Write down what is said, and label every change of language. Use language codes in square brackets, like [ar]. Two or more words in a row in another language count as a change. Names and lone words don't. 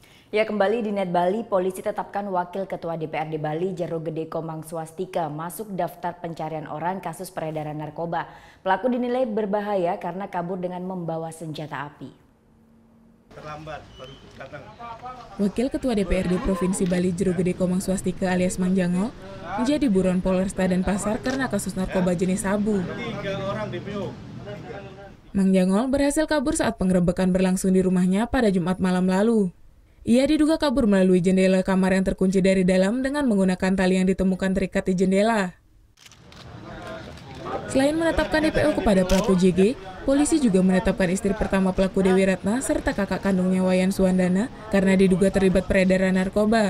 [id] Ya, kembali di Net Bali, polisi tetapkan Wakil Ketua DPRD Bali Jero Gede Komang Swastika masuk daftar pencarian orang kasus peredaran narkoba. Pelaku dinilai berbahaya karena kabur dengan membawa senjata api. Terlambat baru datang. Wakil Ketua DPRD Provinsi Bali Jero Gede Komang Swastika alias Mang Jangol menjadi buron Polresta Denpasar karena kasus narkoba jenis sabu. 3 orang DPO. Mang Jangol berhasil kabur saat penggerebekan berlangsung di rumahnya pada Jumat malam lalu. Ia diduga kabur melalui jendela kamar yang terkunci dari dalam dengan menggunakan tali yang ditemukan terikat di jendela. Selain menetapkan DPO kepada pelaku JG, polisi juga menetapkan istri pertama pelaku Dewi Ratna serta kakak kandungnya Wayan Suwandana karena diduga terlibat peredaran narkoba.